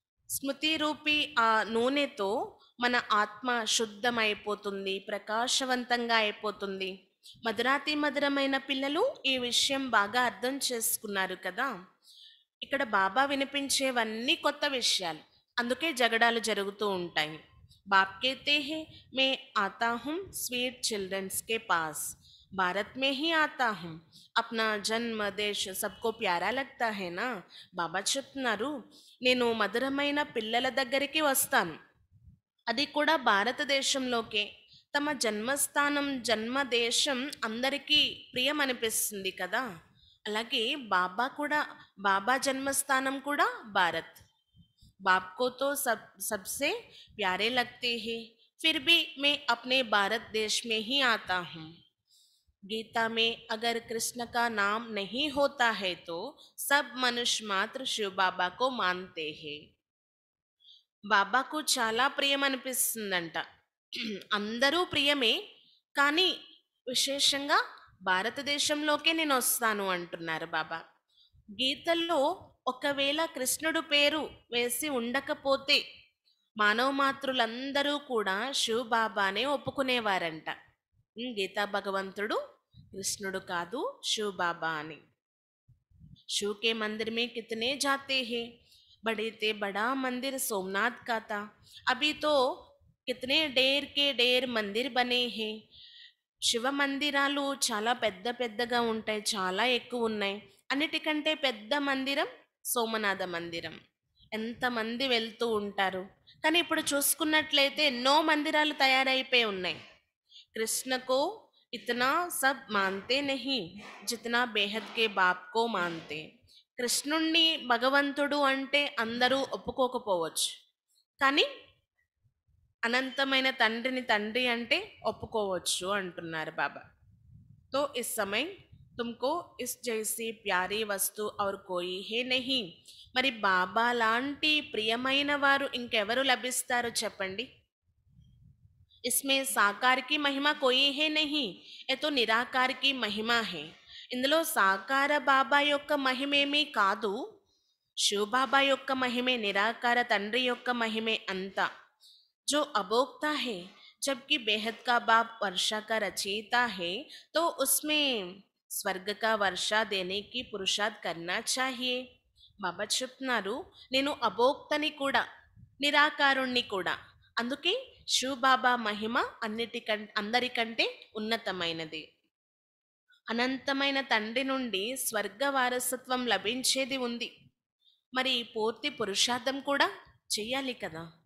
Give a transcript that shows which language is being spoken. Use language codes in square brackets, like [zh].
[te] స్మృతి రూపి ఆ నూనెతో మన ఆత్మ శుద్ధమైపోతుంది, ప్రకాశవంతంగా అయిపోతుంది. మధురాతి మధురమైన పిల్లలు ఈ విషయం బాగా అర్థం చేసుకున్నారు కదా. ఇక్కడ బాబా వినిపించేవన్నీ కొత్త విషయాలు, అందుకే జగడాలు జరుగుతూ ఉంటాయి. [hi] बाप कहते हैं मैं आता हूँ [en] sweet childrens [hi] के पास, भारत में ही आता हूँ, अपना जन्म देश सबको प्यारा लगता है ना. [te] బాబా చెప్తున్నారు, నేను మధురమైన పిల్లల దగ్గరికి వస్తాను, అది కూడా భారతదేశంలోకే. తమ జన్మస్థానం జన్మదేశం అందరికీ ప్రియం అనిపిస్తుంది కదా. అలాగే బాబా కూడా, బాబా జన్మస్థానం కూడా భారత్. [hi] बाप को तो सबसे प्यारे लगते हैं, फिर भी मैं अपने भारत देश में ही आता हूँ. गीता में अगर कृष्ण का नाम नहीं होता है तो सब मनुष्य मात्र शिव बाबा को मानते हैं. [te] బాబాకు చాలా ప్రియం అనిపిస్తుందంట. అందరూ ప్రియమే, కానీ విశేషంగా భారతదేశంలోకే నేను వస్తాను అంటున్నారు బాబా. గీతల్లో ఒకవేళ కృష్ణుడు పేరు వేసి ఉండకపోతే మానవ మాతృలందరూ కూడా శివ్ బాబానే ఒప్పుకునేవారంట. గీతా భగవంతుడు కృష్ణుడు కాదు, శివ్ బాబా అని. [hi] शिव के मंदिर में कितने जाते हैं, बड़े ते बड़ा मंदिर सोमनाथ का था, अभी तो कितने ढेर के ढेर मंदिर बने हैं. [te] శివ మందిరాలు చాలా పెద్ద పెద్దగా ఉంటాయి, చాలా ఎక్కువ ఉన్నాయి. అన్నిటికంటే పెద్ద మందిరం సోమనాథ మందిరం. ఎంతమంది వెళ్తూ ఉంటారు. కానీ ఇప్పుడు చూసుకున్నట్లయితే ఎన్నో మందిరాలు తయారైపోయి ఉన్నాయి. [hi] కృష్ణకు इतना सब मानते नहीं जितना बेहद के बाप को मानते. [te] కృష్ణుణ్ణి భగవంతుడు అంటే అందరూ ఒప్పుకోకపోవచ్చు, కానీ అనంతమైన తండ్రిని తండ్రి అంటే ఒప్పుకోవచ్చు అంటున్నారు బాబా. [hi] तो इस समय तुमको इस जैसी प्यारी वस्तु और कोई है नहीं. [te] మరి బాబా లాంటి ప్రియమైన వారు ఇంకెవరు లభిస్తారు చెప్పండి. [hi] इसमें साकार की महिमा कोई है नहीं, ये तो निराकार की महिमा है. [te] ఇందులో సాకార బాబా యొక్క మహిమేమీ కాదు, శివబాబా యొక్క మహిమే, నిరాకార తండ్రి యొక్క మహిమే అంతా. [hi] जो अभोक्ता है, जबकि बेहद का बाप वर्षा का रचयिता है, तो उसमें स्वर्ग का वर्षा देने की पुरुषार्थ करना चाहिए. [te] బాబా చెప్తున్నారు, నేను అభోక్తని కూడా నిరాకారుణ్ణి కూడా, అందుకే శివబాబా మహిమ అందరికంటే ఉన్నతమైనది. అనంతమైన తండ్రి నుండి స్వర్గ వారసత్వం లభించేది ఉంది, మరి పూర్తి పురుషార్థం కూడా చెయ్యాలి కదా.